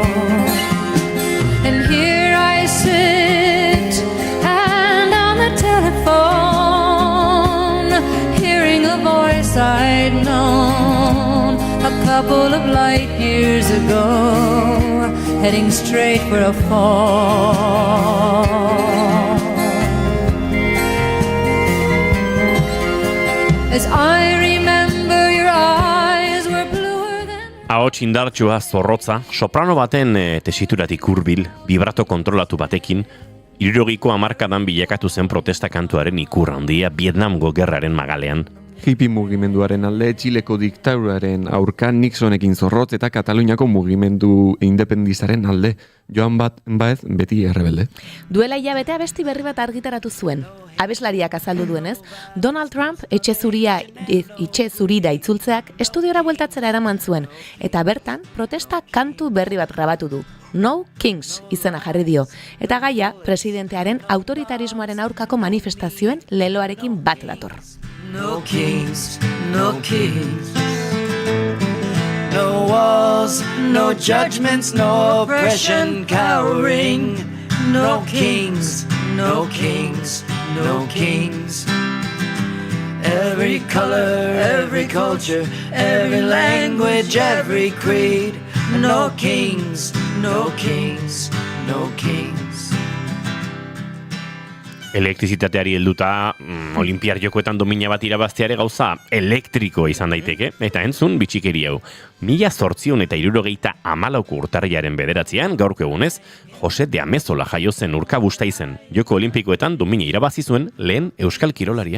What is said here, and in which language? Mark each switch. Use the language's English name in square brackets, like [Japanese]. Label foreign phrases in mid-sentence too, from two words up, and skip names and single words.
[English] And here I sit and on the telephone, hearing a voice I'd known a couple of light years ago, heading straight for a fall. As I remember, your eyes were bluer than... [Basque] Ahots indartsua, zorrotza, soprano baten tesituratik hurbil, vibrato kontrolatu batekin, 60ko hamarkadan bilakatu zen protesta kantuaren ikur handia Vietnamgo gerraren magalean. Hippie mugimenduaren alde, Txileko diktaduraren aurka Nixonekin zorrotz eta Kataluniako mugimendu independistaren alde, Joan Baez beti errebelde. Duela hilabete abesti berri bat argitaratu zuen. Abeslariak azaldu duenez, Donald Trump etxe zurira itzultzeak estudiora bueltatzera eraman zuen, eta bertan protesta kantu berri bat grabatu du. No Kings izena jarri dio, eta gaia presidentearen autoritarismoaren aurkako manifestazioen leloarekin bat dator. [English] No kings, no kings. No walls, no judgments, no oppression cowering. No kings, no kings, no kings. Every color, every culture, every language, every creed. No kings, no kings, no kings. [Basque] elektrizitateari helduta olimpiar jokoetan domina bat irabazteare gauza elektrikoa izan daiteke, eta entzun bitxikeri hau. 1874 urtarrilaren 9 gaurko egunez, Jose de Amezola jaio zen Urkabustaizen. Joko olimpikoetan domina irabazi zuen lehen euskal kirolaria.